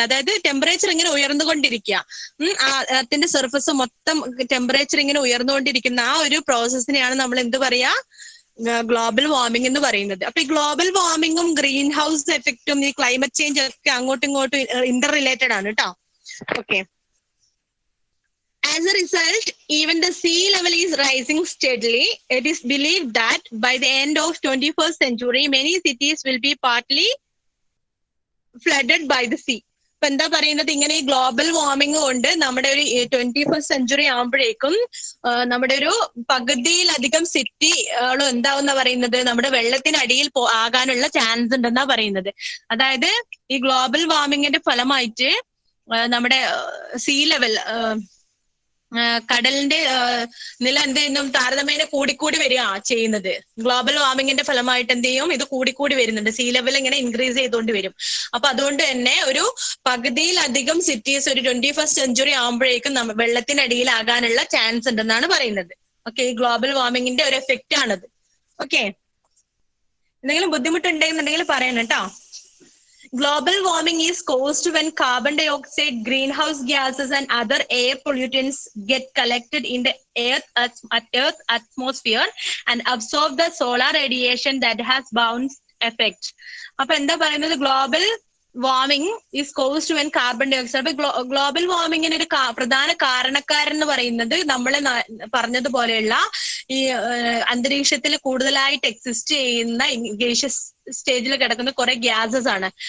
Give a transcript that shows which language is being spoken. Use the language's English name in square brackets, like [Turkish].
[Malayalam] അതായത് ടെമ്പറേച്ചർ ഇങ്ങനെ ഉയർന്നുകൊണ്ടിരിക്കുക, എർത്തിന്റെ സർഫസ് മൊത്തം ടെമ്പറേച്ചർ ഇങ്ങനെ ഉയർന്നുകൊണ്ടിരിക്കുന്ന ആ ഒരു പ്രോസസ്സിനെയാണ് നമ്മൾ എന്ത് പറയാ? ഗ്ലോബൽ വാർമിംഗ് എന്ന് പറയുന്നത്. അപ്പൊ ഈ ഗ്ലോബൽ വാർമിംഗും ഗ്രീൻ ഹൗസ് എഫക്റ്റും ഈ ക്ലൈമറ്റ് ചേഞ്ച് ഒക്കെ അങ്ങോട്ടും ഇങ്ങോട്ടും ഇന്റർ റിലേറ്റഡ് ആണ് കേട്ടോ. Okay. [English] As a result, even the sea level is rising steadily. It is believed that by the end of 21st century, many cities will be partly flooded by the sea. [Malayalam] ഇപ്പൊ എന്താ പറയുന്നത്? ഇങ്ങനെ ഈ global warming കൊണ്ട് നമ്മുടെ ഒരു 21st century ആകുമ്പോഴേക്കും നമ്മുടെ ഒരു പകുതിയിലധികം സിറ്റികളും എന്താവെന്നാ പറയുന്നത്? നമ്മുടെ വെള്ളത്തിനടിയിൽ ആകാനുള്ള ചാൻസ് ഉണ്ടെന്നാ പറയുന്നത്. അതായത് ഈ ഗ്ലോബൽ വാർമിങ്ങിന്റെ ഫലമായിട്ട് നമ്മുടെ സീ ലെവൽ, കടലിന്റെ നില എന്ത് ചെയ്യുന്നു? താരതമ്യേന കൂടിക്കൂടി വരിക ചെയ്യുന്നത്. ഗ്ലോബൽ വാർമിങ്ങിന്റെ ഫലമായിട്ട് എന്ത് ചെയ്യും? ഇത് കൂടിക്കൂടി വരുന്നുണ്ട്. സീ ലെവൽ ഇങ്ങനെ ഇൻക്രീസ് ചെയ്തുകൊണ്ട് വരും. അപ്പൊ അതുകൊണ്ട് തന്നെ ഒരു പകുതിയിലധികം സിറ്റീസ് ഒരു 21st സെഞ്ചുറി ആകുമ്പോഴേക്കും വെള്ളത്തിനടിയിലാകാനുള്ള ചാൻസ് ഉണ്ടെന്നാണ് പറയുന്നത്. ഓക്കെ. ഈ ഗ്ലോബൽ വാർമിങ്ങിന്റെ ഒരു എഫക്റ്റ് ആണത്. ഓക്കെ. എന്തെങ്കിലും ബുദ്ധിമുട്ടുണ്ടെന്നുണ്ടെങ്കിൽ പറയണം കേട്ടോ. [English] Global warming is caused when carbon dioxide, greenhouse gases, and other air pollutants get collected in the earth atmosphere and absorb the solar radiation that has bounce effect. [Malayalam] അപ്പൊ എന്താ പറയുന്നത്? [English] Global warming is caused when carbon dioxide. [Malayalam] അപ്പൊ global വാർമിങ്ങിന് ഒരു പ്രധാന കാരണക്കാരൻ എന്ന് പറയുന്നത് നമ്മൾ പറഞ്ഞതുപോലെയുള്ള ഈ അന്തരീക്ഷത്തിൽ കൂടുതലായിട്ട് എക്സിസ്റ്റ് ചെയ്യുന്ന ഗേഷ്യസ് സ്റ്റേജിൽ കിടക്കുന്ന കുറെ ഗ്യാസസ് ആണ്.